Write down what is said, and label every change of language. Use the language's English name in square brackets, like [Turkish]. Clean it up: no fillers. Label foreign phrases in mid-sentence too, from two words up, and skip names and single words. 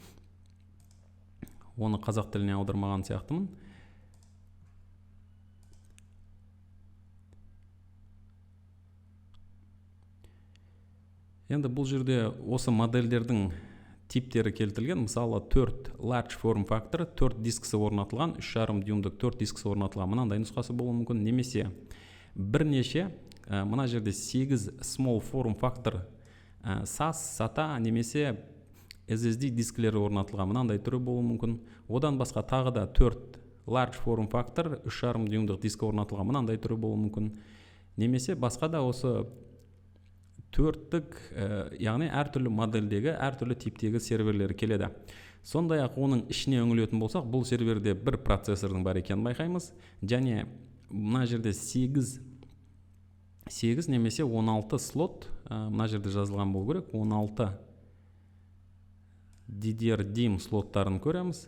[Kazakh] Оны қазақ тіліне аудармаған сияқтымын. Енді бұл жерде осы модельдердің типтері келтірілген. Мысалы 4 [English] large form factor, [Kazakh] 4 дискісі орнатылған, 3,5 дюймдік 4 дискісі орнатылған. Мынандай нұсқасы болуы мүмкін. Немесе бірнеше, мына жерде 8 [English] small form factor [Kazakh] SAS, SATA немесе SSD дискілері орнатылған. Мынандай түрі болуы мүмкін. Одан басқа тағы да 4 [English] large form factor, [Kazakh] 3,5 дюймдік дискі орнатылған. Мынандай түрі болуы мүмкін. Немесе басқа да осы төрттік, яғни әртүрлі модельдегі, әртүрлі типтегі серверлер келеді. Сондай-ақ оның ішіне үңілетін болсақ, бұл серверде бір процессордың бар екенін байқаймыз. Және мына жерде 8 немесе 16 слот, мына жерде жазылған болу керек, 16 DDR-DIMM слоттарын көреміз.